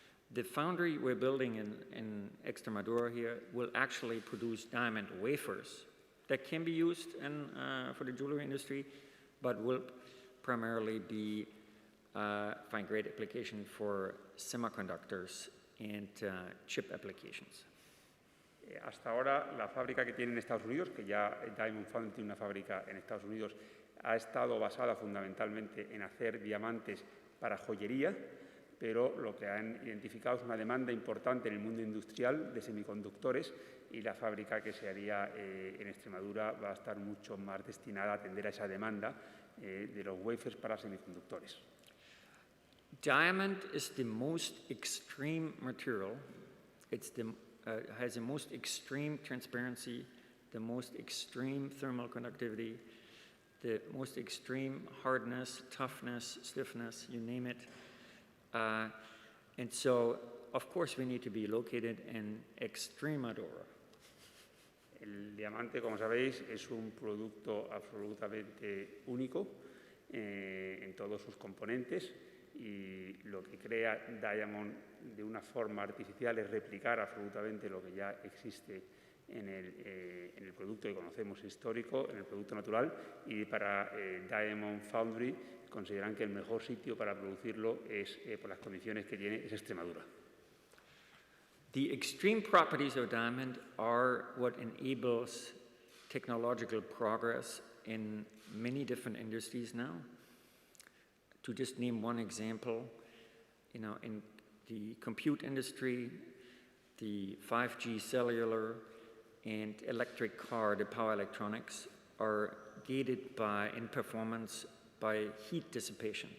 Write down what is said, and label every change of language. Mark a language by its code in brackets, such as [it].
[en] The foundry we're building in Extremadura here will actually produce diamond wafers that can be used for the jewelry industry, but will primarily find great application for semiconductors and chip applications. [es] Hasta ahora, la fábrica que tiene en Estados Unidos, que ya Diamond Foundry tiene una fábrica en Estados Unidos, ha estado basada fundamentalmente en hacer diamantes para joyería, pero lo que han identificado es una demanda importante en el mundo industrial de semiconductores, y la fábrica que se haría en Extremadura va a estar mucho más destinada a atender a esa demanda de los wafers para semiconductores. [en] Diamond is the most extreme material. It's has the most extreme transparency, the most extreme thermal conductivity, the most extreme hardness, toughness, stiffness, you name it. And so, of course, we need to be located in Extremadura. [es] El diamante, como sabéis, es un producto absolutamente único en todos sus componentes, y lo que crea Diamond de una forma artificial es replicar absolutamente lo que ya existe en el producto que conocemos histórico, en el producto natural, y para Diamond Foundry consideran que el mejor sitio para producirlo es, por las condiciones que tiene, es Extremadura. [en] The extreme properties of diamond are what enables technological progress in many different industries now. To just name one example, in the compute industry, the 5G cellular and electric car, the power electronics, are gated in performance by heat dissipation.